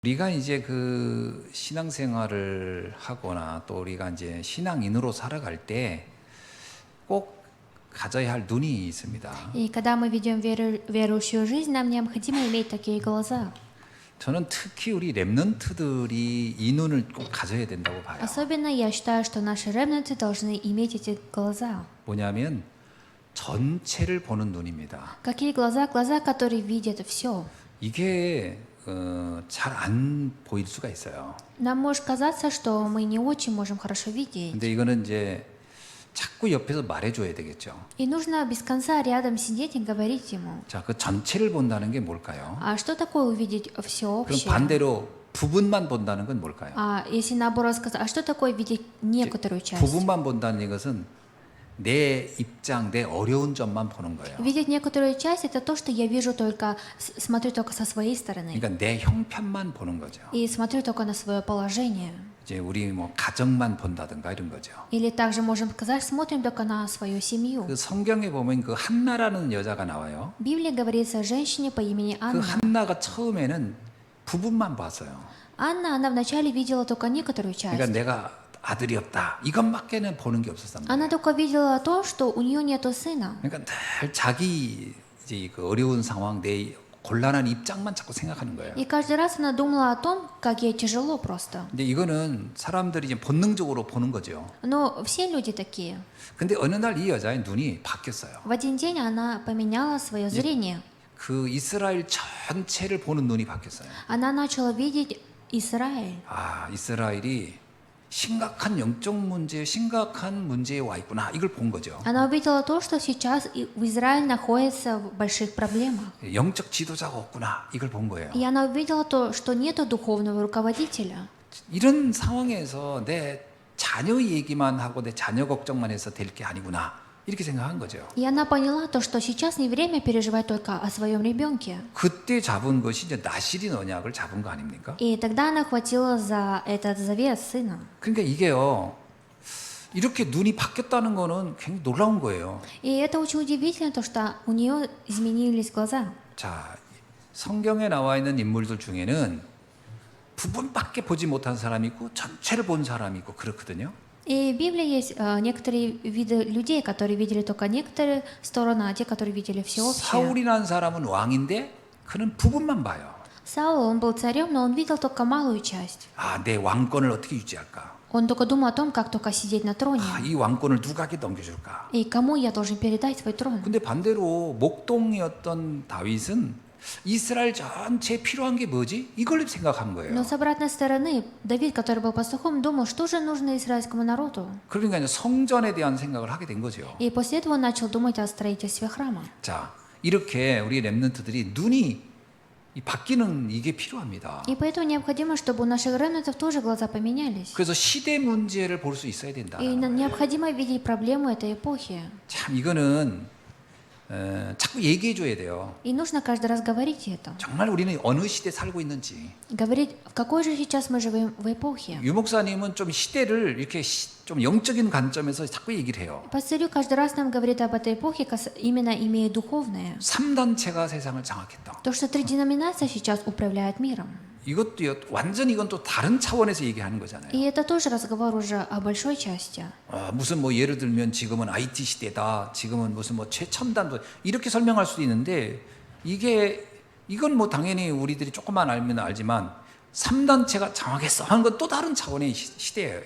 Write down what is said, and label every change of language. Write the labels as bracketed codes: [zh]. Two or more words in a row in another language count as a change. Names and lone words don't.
[ko] 우리가 이제 그 신앙생활을 하거나 또 우리가 이제 신앙인으로 살아갈 때 꼭 가져야 할 눈이 있습니다. [ru] И когда мы ведем верующую жизнь, нам необходимо иметь такие глаза. [ko] 저는 특히 우리 렘넌트들이 이 눈을 꼭 가져야 된다고 봐요. [ru] Особенно я считаю, что наши ремнанты должны иметь эти глаза. [ko] 뭐냐면 전체를 보는 눈입니다. [ru] Какие глаза? Глаза, которые видят все. [ko] 이게 잘 안 보일 수가 있어요. [ru] Нам может казаться, что мы не очень можем хорошо видеть. [ko] 근데 이거는 이제 자꾸 옆에서 말해줘야 되겠죠. [ru] И нужно без конца рядом сидеть и говорить ему. [ko] 자, 그 전체를 본다는 게 뭘까요? [ru] А что такое увидеть все [ko] 그럼 [ru] общее? [ko] 반대로 부분만 본다는 건 뭘까요? [ru] А если наоборот сказать, а что такое видеть некоторую часть? [ko] 부분만 본다는 것은 내 입장, 내 어려운 점만 보는 거예요. [ru] Видеть некоторую часть — это то, что я вижу только, смотрю только со своей стороны. [ko] 그러니까 내 형편만 보는 거죠. [ru] И смотрю только на свое положение. [ko] 이제 우리 뭐 가정만 본다든가 이런 거죠. [ru] Или также можем сказать, смотрим только на свою семью. [ko] 그 성경에 보면 그 한나라는 여자가 나와요. [ru] В Библии говорится о женщине по имени [ko] 그 [ru] Анна. [ko] 한나가 처음에는 부분만 봤어요. [ru] Анна, она вначале видела только некоторую часть. [ko] 그러니까 내가 아들이 없다. 이것밖에는 보는 게 없었단 말이에요. [ru] Она только видела то, что у нее нету сына. [ko] 그러니까 늘 자기 이제 그 어려운 상황, 내 곤란한 입장만 자꾸 생각하는 거예요. [ru] И каждый раз она думала о том, как ей тяжело просто. [ko] 근데 이거는 사람들이 이제 본능적으로 보는 거죠. [ru] Но все люди такие. [ko] 근데 어느 날 이 여자의 눈이 바뀌었어요. [ru] В один день она поменяла свое зрение. [ko] 그 이스라엘 전체를 보는 눈이 바뀌었어요. [ru] Она начала видеть Израиль. [ko] 아, 이스라엘이 심각한 영적 문제, 심각한 문제에 와 있구나. 이걸 본 거죠. [ru] Она увидела то, что сейчас в Израиль находится в больших проблемах. [ko] 영적 지도자가 없구나. 이걸 본 거예요. [ru] И она увидела то, что нету духовного руководителя. [ko] 이런 상황에서 내 자녀 얘기만 하고 내 자녀 걱정만 해서 될 게 아니구나. 이렇게 생각한 거죠. [ru] И она поняла то, что сейчас не время переживать только о своем ребенке. [ko] 그때 잡은 것이 이제 나실인 언약을 잡은 거 아닙니까? [ru] И тогда она хватила за этот завет сына. [ko] 그러니까 이게요. 이렇게 눈이 바뀌었다는 거는 굉장히 놀라운 거예요. [ru] И это очень удивительно, то, что у нее изменились глаза. [ko] 자, 성경에 나와 있는 인물들 중에는 부분밖에 보지 못한 사람이 있고 전체를 본 사람이 있고 그렇거든요. [ru] И в Библии есть некоторые виды людей, которые видели только некоторые стороны, а те, которые видели все общее. [ko] 사울이라는 사람은 왕인데 그는 부분만 봐요. [ru] Саул, он был царем, но он видел только малую часть. [ko] 아, 내 왕권을 어떻게 유지할까? [ru] Он только думал о том, как только сидеть на троне. [ko] 아, 이 왕권을 누구에게 넘겨줄까? [ru] И кому я должен передать свой трон. [ko] 근데 반대로 목동이었던 다윗은 이스라엘 전체에 필요한 게 뭐지? 이걸 생각한 거예요. [ru] Но с обратной стороны, Давид, который был пастухом, думал, что же нужно израильскому народу. [ko] 그러니까 이제 성전에 대한 생각을 하게 된 거죠. [ru] И после этого он начал думать о строительстве храма. [ko] 자, 이렇게 우리 렘넌트들이 눈이 바뀌는 이게 필요합니다. [ru] И поэтому необходимо, чтобы у наших ремнантов тоже глаза поменялись. [ko] 그래서 시대 문제를 볼 수 있어야 된다. [ru] И необходимо видеть проблему этой эпохи. [ko] 참 이거는 자꾸 얘기해 줘야 돼요. [ru] И нужно каждый раз говорить это. [ko] 정말 우리는 어느 시대 살고 있는지. [ru] Говорить, в какой же сейчас мы живем в эпохе. [ko] 유 목사님은 좀 시대를 이렇게 좀 영적인 관점에서 자꾸 얘기를 해요. [ru] Пастырю каждый раз нам говорит об этой эпохе, именно имея духовное. [ko] 3단체가 세상을 장악했다. [ru] То, что три деноминации сейчас управляют миром. [ko] 이것도 완전 이건 또 다른 차원에서 얘기하는 거잖아요. [ru] И это тоже разговор уже о большой части. [ko] 무슨 뭐 예를 들면 지금은 IT 시대다. 지금은 무슨 뭐 최첨단 이렇게 설명할 수도 있는데 이건 뭐 당연히 우리들이 조금만 알면 알지만 3단체가 장악했어 하는 건 또 다른 차원의 시대예요.